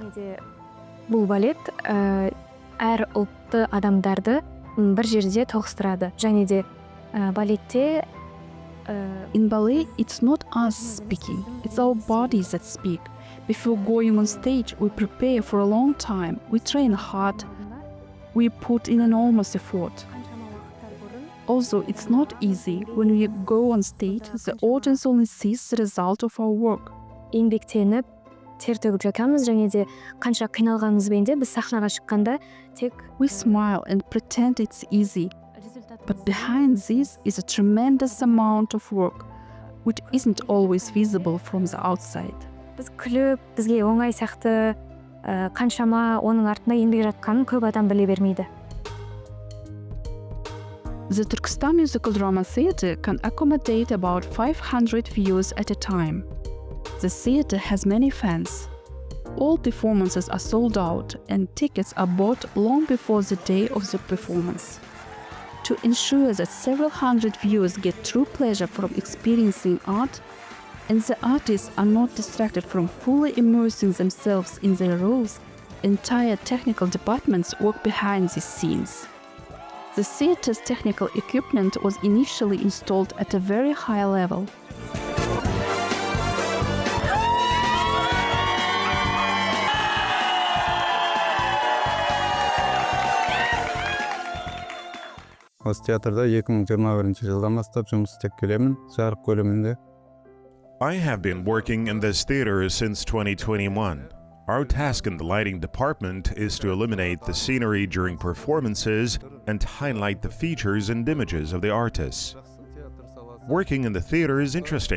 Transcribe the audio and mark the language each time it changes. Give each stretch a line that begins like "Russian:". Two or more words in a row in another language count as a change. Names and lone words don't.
Kazakh: Бұл балет әр ұлтты адамдарды бір жерде тоғыстырады. Және де балетте
English: In ballet, it's not us speaking, it's our bodies that speak. Before going on stage, we prepare for a long time, we train hard, we put in enormous effort. Also, it's not easy. When we go on stage, the audience only sees the result of our work.
Kazakh: еңбектеніп, тер төгіп жатамыз, және де қанша қиналғанымызбен де біз сахнаға шыққанда тек
English: We smile and pretend it's easy. But behind this is a tremendous amount of work, which isn't always visible from the outside.
Kazakh: біз күліп, бізге оңай сияқты қаншама оның артында еңбек жатқанын көп адам біле бермейді.
English: The Turkistan Musical Drama Theater can accommodate about 500 viewers at a time. The theater has many fans. All performances are sold out and tickets are bought long before the day of the performance. To ensure that several hundred viewers get true pleasure from experiencing art, and the artists are not distracted from fully immersing themselves in their roles, entire technical departments work behind the scenes. The theater's technical equipment was initially installed at a very high level.
Kazakh: Осы театрда 2021 жылдан бастап жұмыс істеп келемін, жарық бөлімінде.
English: I have been working in this theater since 2021. Our task in the lighting department is to illuminate the scenery during performances and highlight the features and images of the artists. Working in the theater is interesting.